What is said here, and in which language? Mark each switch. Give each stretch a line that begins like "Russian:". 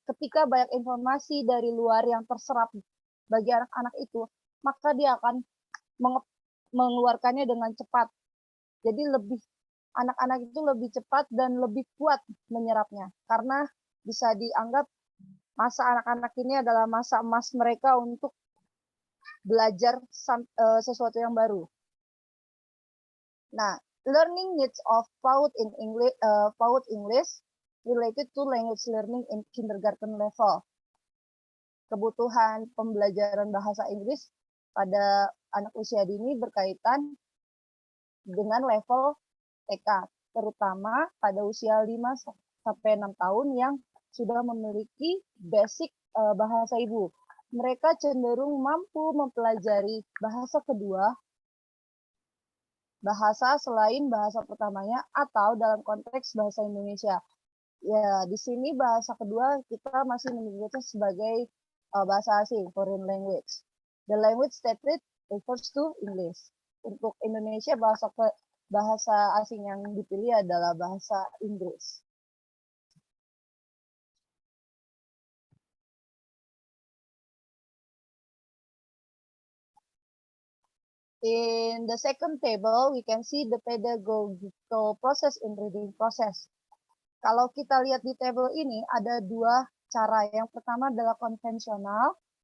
Indonesian: Ketika banyak informasi dari luar yang terserap bagi anak-anak itu, maka dia akan mengeluarkannya dengan cepat. Jadi anak-anak itu lebih cepat dan lebih kuat menyerapnya. Karena bisa dianggap masa anak-anak ini adalah masa emas mereka untuk belajar sesuatu yang baru.
English: Nah, learning needs of PAUD English related to language learning in kindergarten level.
Indonesian: Kebutuhan pembelajaran bahasa Inggris pada anak usia dini berkaitan dengan level TK, terutama pada usia 5 sampai 6 tahun yang sudah memiliki basic bahasa ibu. Mereka cenderung mampu mempelajari bahasa kedua, bahasa selain bahasa pertamanya, atau dalam konteks bahasa Indonesia. Ya, di sini bahasa kedua kita masih menyebutnya sebagai bahasa asing,
English: foreign language. The language stated refers to English.
Indonesian: Untuk Indonesia, bahasa asing yang dipilih adalah bahasa Inggris.
English: In the second table, we can see the pedagogical process in reading process.
Indonesian: Kalau kita lihat di table ini, ada dua cara. Yang pertama adalah konvensional.